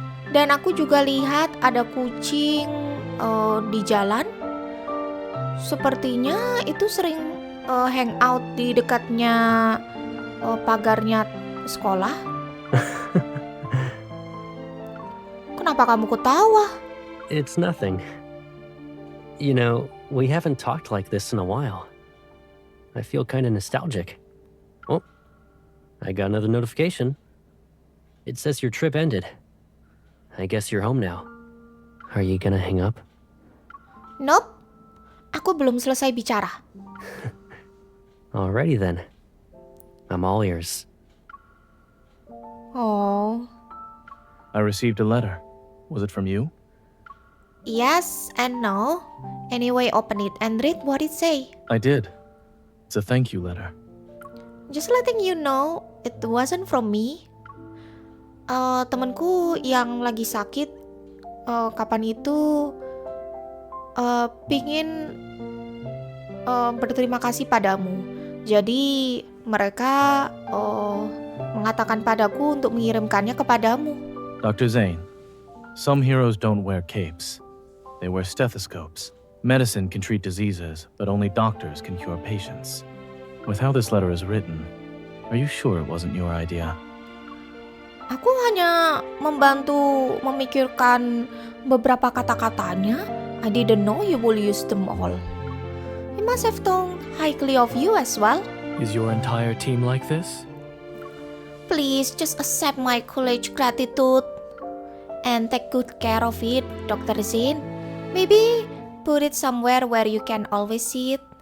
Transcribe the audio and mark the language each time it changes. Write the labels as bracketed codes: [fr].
[id] Dan aku juga lihat ada kucing di jalan. Sepertinya itu sering hangout di dekatnya pagarnya sekolah. Kenapa kamu ketawa? [en] It's nothing. You know, we haven't talked like this in a while. I feel kind of nostalgic. Oh, I got another notification. It says your trip ended. I guess you're home now. Are you gonna hang up? Nope. [id] Aku belum selesai bicara. [en] Alrighty then. I'm all ears. Oh. I received a letter. Was it from you? Yes and no. Anyway, open it and read what it say. I did. It's a thank you letter. Just letting you know, it wasn't from me. [id] Temanku yang lagi sakit, kapan itu pingin berterima kasih padamu. Jadi mereka mengatakan padaku untuk mengirimkannya kepadamu. [en] Dr. Zane, some heroes don't wear capes. They wear stethoscopes. Medicine can treat diseases, but only doctors can cure patients. With how this letter is written, are you sure it wasn't your idea? [id] Aku hanya membantu memikirkan beberapa kata-katanya. [en] I didn't know you will use them all. He must have thought highly of you as well. Is your entire team like this? Please just accept my college gratitude and take good care of it, Dr. Zin. Maybe put it somewhere where you can always see it.